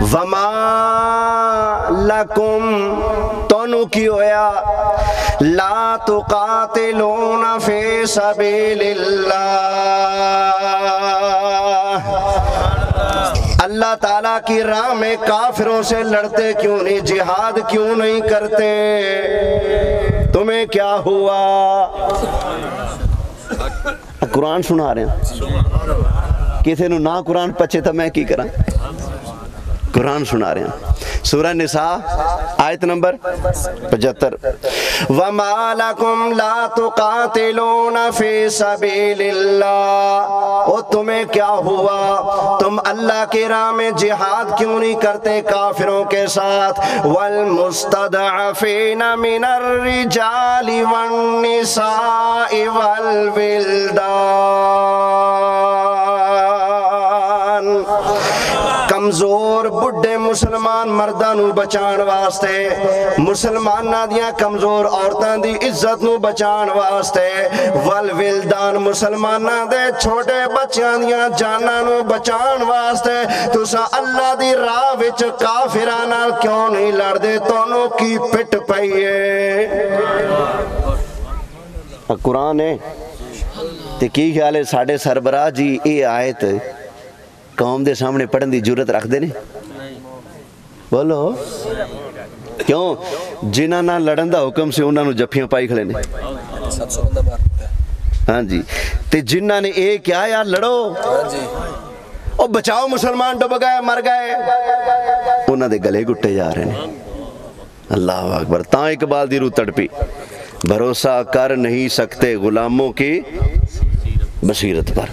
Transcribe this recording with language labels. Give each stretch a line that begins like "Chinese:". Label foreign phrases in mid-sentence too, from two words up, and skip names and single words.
Arabic: وما لکم،
Punjabi: تانوں کی ہویا،
Arabic: لا تقاتلون فی سبیل اللہ،
Urdu: اللہ تعالیٰ کی راہ میں کافروں سے لڑتے کیوں نہیں، جہاد کیوں نہیں کرتے، تمہیں کیا ہوا؟ قرآن سنا رہے ہیں،
Punjabi: کسی نو نہ قرآن پچھے تو میں کی کرا،
Urdu: قرآن سنا رہے ہیں۔ سورہ نساء آیت نمبر 75،
Arabic: وَمَا لَكُمْ لَا تُقَاتِلُونَ فِي سَبِيلِ اللَّهِ،
Urdu: اور تمہیں کیا ہوا، تم اللہ کی راہ میں جہاد کیوں نہیں کرتے کافروں کے ساتھ؟
Arabic: وَالْمُسْتَضْعَفِينَ مِنَ الرِّجَالِ وَالنِّسَاءِ وَالْوِلْدَانِ،
Punjabi: کمزور بڑھے مسلمان مرداں نو بچان واسطے، مسلماناں دیاں کمزور عورتاں دی عزت نو بچان واسطے، والولدان مسلماناں دے چھوٹے بچیاں دیاں جاناں نو بچان واسطے، تساں اللہ دی راہ وچ کافراں نال کیوں نہیں لڑدے، تانوں کی پٹ پئی ہے؟ قرآن ہے تے کی خیال ہے ساڈے سربراہ جی اے آیت قوم دے سامنے پڑھن دی جرت رکھ دے نے؟ بولو کیوں؟ جنہاں نہ لڑن دا حکم سے انہاں نو جفیاں پائی کھڑے نے، 700 بندہ مار دیا۔ ہاں جی، تے جنہاں نے اے کیا یار لڑو، ہاں جی، او بچاؤ مسلمان ڈب گئے مر گئے، انہاں دے گلے گھٹے جا رہے ہیں۔
Arabic: اللہ اکبر،
Punjabi: تاں اقبال دی روح تڑپی،
Urdu: بھروسہ کر نہیں سکتے غلاموں کی بصیرت پر۔